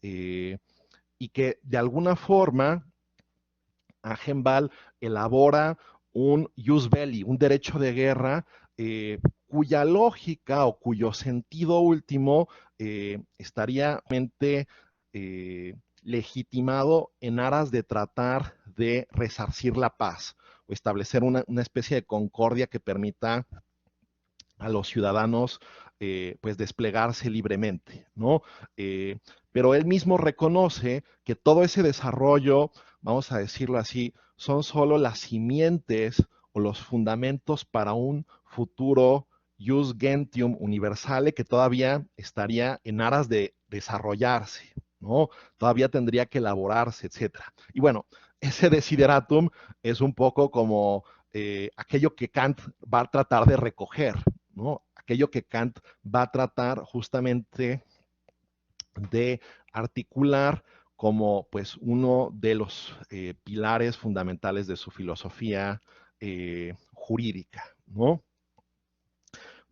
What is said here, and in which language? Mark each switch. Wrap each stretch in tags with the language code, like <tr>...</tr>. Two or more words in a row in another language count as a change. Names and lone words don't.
<es>y que de alguna forma Agenbal elabora un</es> <la>jus belli,</la> <es>un derecho de guerra, cuya lógica o cuyo sentido último estaría legitimado en aras de tratar de resarcir la paz o establecer una especie de concordia que permita a los ciudadanos pues desplegarse libremente, ¿no? Pero él mismo reconoce que todo ese desarrollo, vamos a decirlo así, son solo las simientes o los fundamentos para un futuro</es> <la>jus gentium universale</la> <es>que todavía estaría en aras de desarrollarse, ¿no? Todavía tendría que elaborarse, etcétera. Y bueno, ese desideratum es un poco como aquello que Kant va a tratar de recoger, ¿no? Aquello que Kant va a tratar justamente de articular como pues uno de los pilares fundamentales de su filosofía jurídica, ¿no?</es>